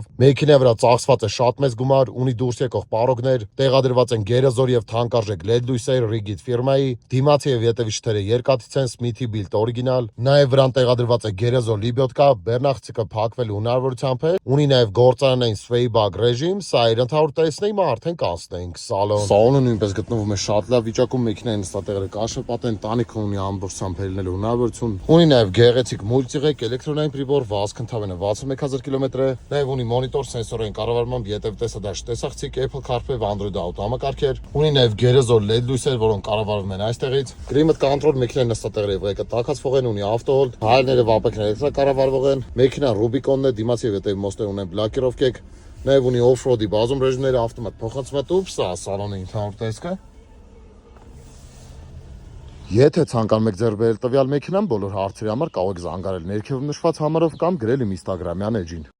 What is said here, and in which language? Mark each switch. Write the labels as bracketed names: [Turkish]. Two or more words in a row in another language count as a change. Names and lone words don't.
[Armenian] մեքենայի վրա ծախսված է շատ մեծ գումար, ունի դուրս եկող պարոգներ, տեղադրված են գերազոր եւ թանկարժեք LED լույսեր Rigid ֆիրմայի, դիմացի եւ ետևի շթերը երկաթից են Smith Built օրիգինալ, նաեւ վրան տեղադրված է գերազոր լիբյոտկա, բեռնաղցիկը փակվելու հնարավորությամբ է, ունի նաեւ գործարանային sway-bag ռեժիմ, սա իր ընդհանուր տեսնեի արդեն կանցնենք սալոն։ Սալոնը նույնպես գտնվում է շատ լավ վիճակում, մեքենային նստատեղերը կաշեպատ են, տանիքը ունի ամբողջությամբ հելնելու հնարավորություն, ունի նաեւ գեղեցիկ մուլտիղեք, էլեկտրոնային պրիբոր, վազք ընդհանրապես 61000 կիլոմետր է, նաեւ ունի մոնիտոր սենսորային կառավարմամբ, ետև տեսադաշ տեսախցիկ, Apple CarPlay, Android Auto համակարգեր, ունի նաեւ գերազոր LED լույսեր, որոնք կառավարվում են այստեղից, [English] Climate Control, [Armenian] մեքենայի նստատեղերը եւ ղեկը տաքացվող են, ունի ավտոհոլդ, հայերները վապակները էլեկտրակառավարվող են, մեքենան Rubicon-ն է, դիմացի եւ ետևի մոստեր ունեն բլոկիրովկեք, նաեւ ունի off-road-ի բազում ռեժիմները, ավտոմատ փոխանցում, սա սալոնի ընդհանուր տեսքը։ Եթե ցանկանում եք ձեռք բերել տվյալ մեքենան, բոլոր հարցերի համար կարող եք զանգարել ներքևում նշված համարով կամ գրել իմ Instagram-յան էջին։